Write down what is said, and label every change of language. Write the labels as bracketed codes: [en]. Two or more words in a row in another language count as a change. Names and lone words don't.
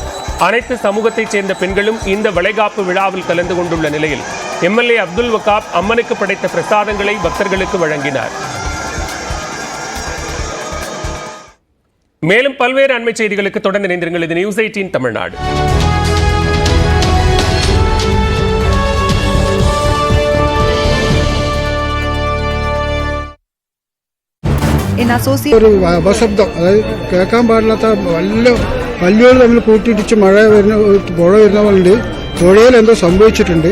[ta] அனைத்து சமூகத்தைச் சேர்ந்த பெண்களும் இந்த வளைகாப்பு விழாவில் கலந்து கொண்டுள்ள நிலையில் எம்எல்ஏ அப்துல் வகாப் அம்மனுக்கு படைத்த பிரசாதங்களை பக்தர்களுக்கு வழங்கினார். மேலும் பல்வேறு அண்மை செய்திகளுக்கு தொடர்ந்து இணைந்திருங்கள். இது நியூஸ் 18 தமிழ்நாடு. [ml] ഒരു അപശബ്ദം, അതായത് കേൾക്കാൻ പാടില്ലാത്ത വല്ലുകൾ തമ്മിൽ കൂട്ടിയിടിച്ച് മഴ വരുന്ന പുഴ വരുന്ന പോലെ പുഴയിൽ എന്തോ സംഭവിച്ചിട്ടുണ്ട്.